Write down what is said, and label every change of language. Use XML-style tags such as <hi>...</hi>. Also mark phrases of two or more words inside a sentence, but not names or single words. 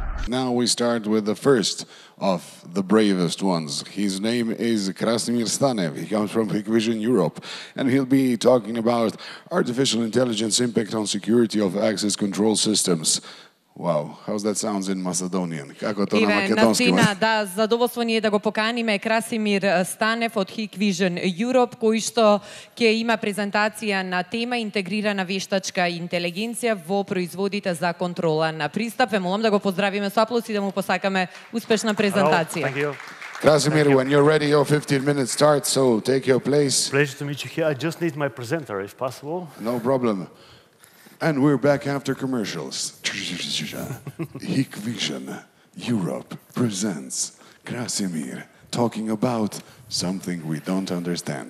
<en>Now we start with the first of the bravest ones. His name is Krasimir Stanev. He comes from Hikvision Europe, and he'll be talking about artificial intelligence impact on security of access control systems. Wow, how's that sounds in Macedonian?</en> <sr>Kako to na makedonskim?</sr> <mk>Да, задоволство ни е да го поканиме Krasimir Stanev од Hikvision Europe, кој што ќе има презентација на тема интегрирана вештачка интелигенција во производите за контрола на пристап. Ве молам да го поздравиме со аплаузи и да му посакаме успешна презентација.</mk> <en>Thank you. Krasimir, when you're ready, your 15 minutes start, so take your place. Pleasure to meet you here. I just need my presenter, if possible. No problem. And we're back after commercials. Hikvision Europe presents Krasimir talking about something we don't understand.</en>